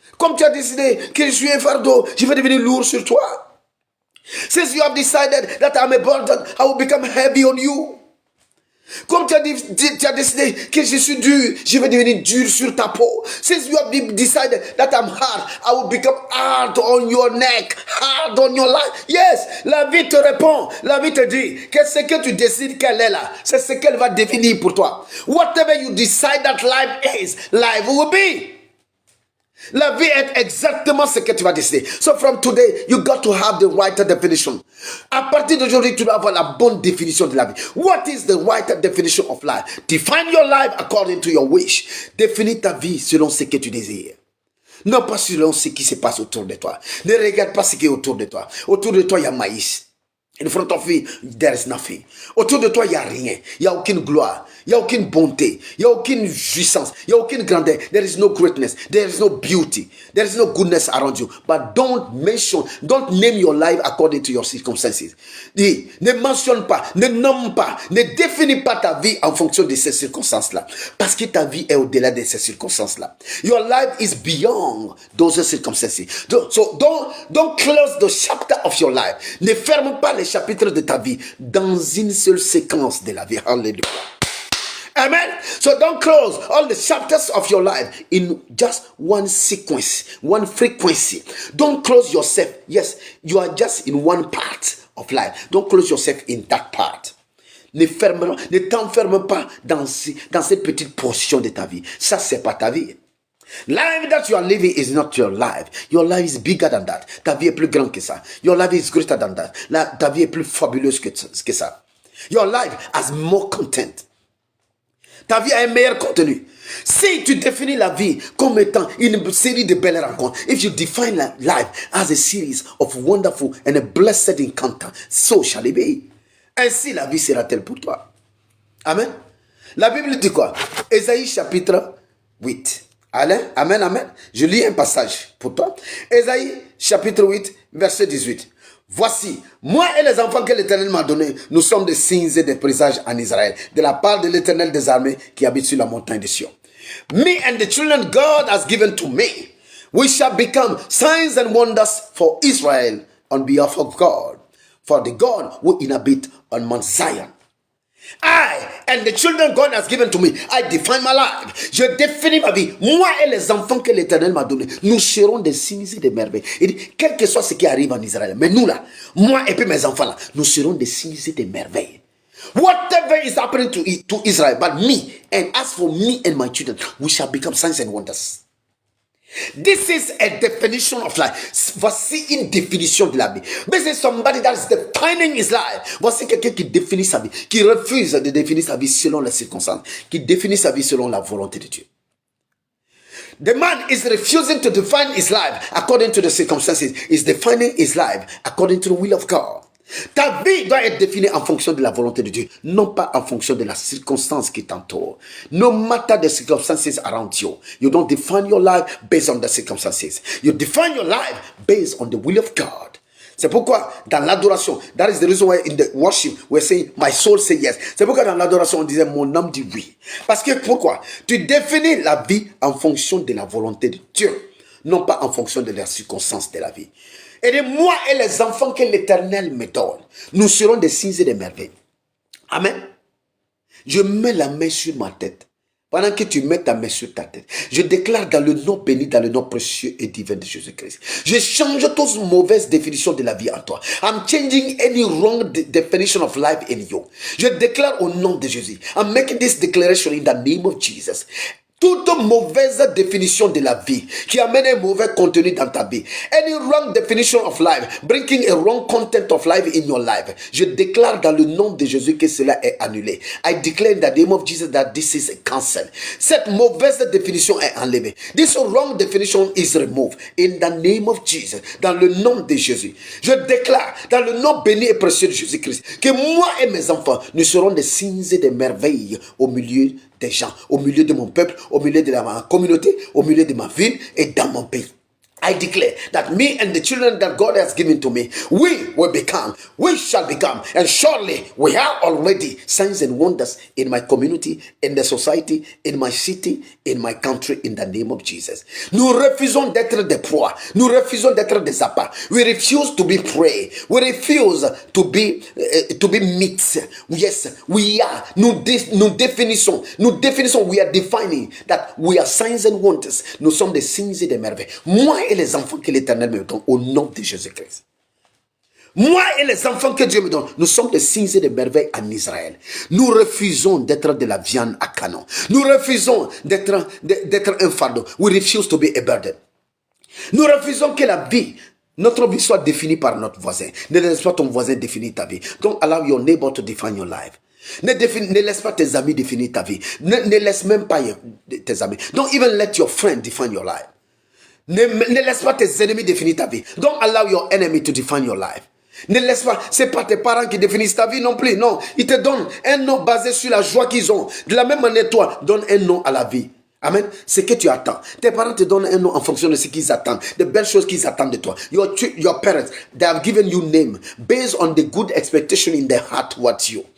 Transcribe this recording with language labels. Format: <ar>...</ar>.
<fr>Comme tu as décidé que je suis un fardeau, je vais devenir lourd sur toi.</fr> <en>Since you have decided that I'm a burden, I will become heavy on you.</en> <fr>Comme tu as décidé que je suis dur, je vais devenir dur sur ta peau.</fr> <en>Since you have decided that I'm hard, I will become hard on your neck, hard on your life.</en> <fr>Yes, la vie te répond. La vie te dit que ce que tu décides qu'elle est là, c'est ce qu'elle va devenir pour toi.</fr> <en>Whatever you decide that life is, life will be.</en> <fr>La vie est exactement ce que tu vas décider.</fr> <en>So from today, you got to have the right definition.</en> <fr>À partir d'aujourd'hui, tu dois avoir la bonne définition de la vie.</fr> <en>What is the right definition of life? Define your life according to your wish.</en> <fr>Définis ta vie selon ce que tu désires. Non pas selon ce qui se passe autour de toi. Ne regarde pas ce qui est autour de toi. Autour de toi, il y a maïs.</fr> <en>In front of you, there is nothing.</en> <fr>Autour de toi, il n'y a rien. Il n'y a aucune gloire. Il n'y a aucune bonté. Il n'y a aucune jouissance. Il n'y a aucune grandeur.</fr> <en>There is no greatness. There is no beauty. There is no goodness around you. But don't name your life according to your circumstances.</en> <fr>Dis, ne mentionne pas, ne nomme pas, ne définis pas ta vie en fonction de ces circonstances-là. Parce que ta vie est au-delà de ces circonstances-là.</fr> <en>Your life is beyond those circumstances. So don't close the chapter of your life.</en> <fr>Ne ferme pas les chapitres de ta vie dans une seule séquence de la vie. Hallelujah. Amen.</fr> <en>So don't close all the chapters of your life in just one sequence, one frequency. Don't close yourself. Yes, you are just in one part of life. Don't close yourself in that part.</en> <fr>Ne t'enferme pas dans cette petite portion de ta vie. Ça, c'est pas ta vie.</fr> <en>Life that you are living is not your life. Your life is bigger than that.</en> <fr>Ta vie est plus grande que ça.</fr> <en>Your life is greater than that.</en> <fr>Ta vie est plus fabuleuse que ça.</fr> <en>Your life has more content.</en> <fr>Ta vie a un meilleur contenu. Si tu définis la vie comme étant une série de belles rencontres,</fr> <en>if you define life as a series of wonderful and a blessed encounter, so shall it be.</en> <fr>Ainsi la vie sera-t-elle pour toi. Amen. La Bible dit quoi? Ésaïe chapitre 8. Allez, amen, amen. Je lis un passage pour toi. Ésaïe chapitre 8, verset 18. Voici, moi et les enfants que l'Éternel m'a donnés, nous sommes des signes et des présages en Israël, de la part de l'Éternel des armées qui habite sur la montagne de Sion.</fr> <en>Me and the children God has given to me, we shall become signs and wonders for Israel on behalf of God, for the God who inhabit on Mount Zion. I and the children God has given to me, I define my life.</en> <fr>Je définis ma vie. Moi et les enfants que l'Éternel m'a donnés, nous serons des signes et des merveilles. Il dit, quel que soit ce qui arrive en Israël, mais nous là, moi et puis mes enfants là, nous serons des signes et des merveilles.</fr> <en>Whatever is happening to Israel, but me, and as for me and my children, we shall become signs and wonders. This is a definition of life.</en> <fr>Voici une définition de la vie.</fr> <en>This is somebody that is defining his life.</en> <fr>Voici quelqu'un qui définit sa vie, qui refuse de définir sa vie selon les circonstances, qui définit sa vie selon la volonté de Dieu.</fr> <en>The man is refusing to define his life according to the circumstances. He's defining his life according to the will of God.</en> <fr>Ta vie doit être définie en fonction de la volonté de Dieu, non pas en fonction de la circonstance qui t'entoure.</fr> <en>No matter the circumstances around you, you don't define your life based on the circumstances. You define your life based on the will of God.</en> <fr>C'est pourquoi dans l'adoration,</fr> <en>that is the reason why in the worship we're saying my soul say yes.</en> <fr>C'est pourquoi dans l'adoration on disait mon âme dit oui. Parce que pourquoi? Tu définis la vie en fonction de la volonté de Dieu, non pas en fonction de la circonstance de la vie. Et de moi et les enfants que l'Éternel me donne, nous serons des signes et des merveilles. Amen. Je mets la main sur ma tête. Pendant que tu mets ta main sur ta tête, je déclare dans le nom béni, dans le nom précieux et divin de Jésus-Christ. Je change toute mauvaise définition de la vie en toi.</fr> <en>I'm changing any wrong definition of life in you.</en> <fr>Je déclare au nom de Jésus.</fr> <en>I'm making this declaration in the name of Jesus.</en> <fr>Toute mauvaise définition de la vie qui amène un mauvais contenu dans ta vie.</fr> <en>Any wrong definition of life, bringing a wrong content of life in your life.</en> <fr>Je déclare dans le nom de Jésus que cela est annulé.</fr> <en>I declare in the name of Jesus that this is cancelled.</en> <fr>Cette mauvaise définition est enlevée.</fr> <en>This wrong definition is removed in the name of Jesus.</en> <fr>Dans le nom de Jésus. Je déclare dans le nom béni et précieux de Jésus-Christ que moi et mes enfants, nous serons des signes et des merveilles au milieu des gens, au milieu de mon peuple, au milieu de ma communauté, au milieu de ma ville et dans mon pays.</fr> <en>I declare that me and the children that God has given to me, we shall become, and surely we are already signs and wonders in my community, in the society, in my city, in my country, in the name of Jesus.</en> <fr>Nous refusons d'être des proies. Nous refusons d'être des appâts.</fr> <en>We refuse to be prey. We refuse to be meat. Yes, we are.</en> <fr>Nous définissons,</fr> <en>we are defining that we are signs and wonders.</en> <fr>Nous sommes des signes et des merveilles. Moi et les enfants que l'Éternel me donne au nom de Jésus-Christ. Moi et les enfants que Dieu me donne, nous sommes des signes et des merveilles en Israël. Nous refusons d'être de la viande à canon. Nous refusons d'être un fardeau.</fr> <en>We refuse to be a burden.</en> <fr>Nous refusons que la vie, notre vie soit définie par notre voisin. Ne laisse pas ton voisin définir ta vie.</fr> <en>Don't allow your neighbor to define your life.</en> <fr>Ne laisse pas tes amis définir ta vie. Ne laisse même pas tes amis.</fr> <en>Don't even let your friend define your life.</en> <fr>Ne laisse pas tes ennemis définir ta vie.</fr> <en>Don't allow your enemy to define your life.</en> <fr>Ne laisse pas, c'est pas tes parents qui définissent ta vie non plus. Non, ils te donnent un nom basé sur la joie qu'ils ont. De la même manière, toi, donne un nom à la vie. Amen. C'est que tu attends. Tes parents te donnent un nom en fonction de ce qu'ils attendent, de belles choses qu'ils attendent de toi.</fr> <en>Your parents, they have given you name based on the good expectation in their heart towards you.</en>